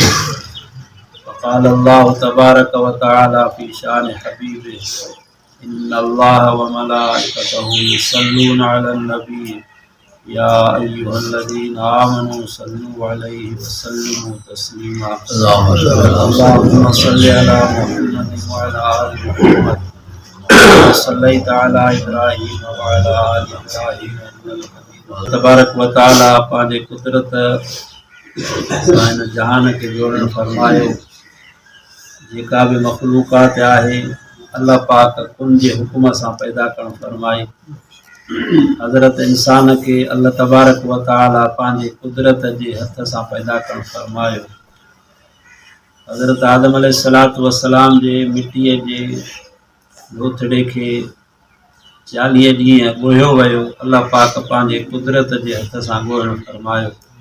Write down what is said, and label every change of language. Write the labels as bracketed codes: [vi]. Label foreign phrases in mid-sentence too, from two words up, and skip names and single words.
[ar] وقال الله تبارك وتعالى في شأن حبيبه إن الله وملائكته يصلون على النبي يا أيها الذين آمنوا صلوا عليه وسلموا تسليما. اللهم صل على محمد وعلى آل محمد كما صليت على إبراهيم وعلى آل إبراهيم إنك حميد مجيد. تبارك وتعالى [sd] پانجي قدرت سائن جهان کے جوڑن فرمايو जेका भी मखलूकात आहे अल्लाह पाक कुन जे हुकुम सां पैदा करण फरमाई। हज़रत इंसान के अल्लाह [ar] تبارك وتعالى [sd] पंहिंजे कुदरत जे हथ सां पैदा करण फरमायो। हज़रत आदम [ar] عليه الصلاة والسلام [sd] जे मिट्टीअ जे लोथड़े खे 40 ॾींहं ॻोहियो वियो। अल्लाह पाक पंहिंजे कुदरत जे हथ सां ॻोहण फरमायो।